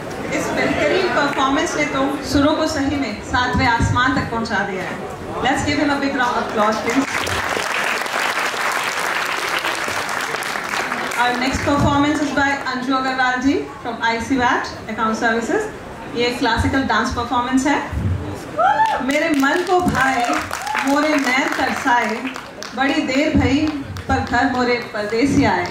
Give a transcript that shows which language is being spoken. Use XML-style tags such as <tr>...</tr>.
<hi>Performance ने तो सुरों को सही में 7वें आसमान तक पहुंचा दिया है।</hi> <en>Let's give him a big round of applause, please. Our next performance is by Anju Agarwal ji from IC VAT Account Services.</en> <hi>ये क्लासिकल डांस परफॉर्मेंस है। मेरे मन को भाए, मोरे नैन तरसाए, बड़ी देर भई पर घर मोरे परदेसी आए।</hi>